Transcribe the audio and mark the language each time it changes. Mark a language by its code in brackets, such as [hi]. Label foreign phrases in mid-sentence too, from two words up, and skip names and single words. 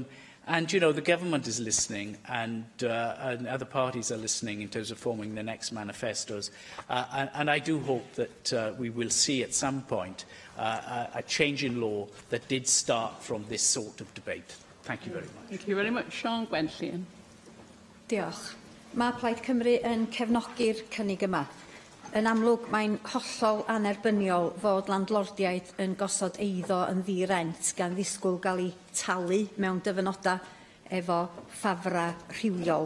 [en] And, the government is listening, and other parties are listening in terms of forming the next manifestos. And I do hope that we will see at some point a change in law that did start from this sort of debate. Thank you very much. Thank you very much. Sian Gwenllian. [cy] Diolch. Mae Plaid Cymru yn cefnogi'r cynnig yma. Yn amlwg, mae'n hollol anerbyniol fod landlordiaid yn gosod eiddo yn ddi-rent gan ddisgwyl gael ei talu mewn dyfynodau efo ffafra rhywiol.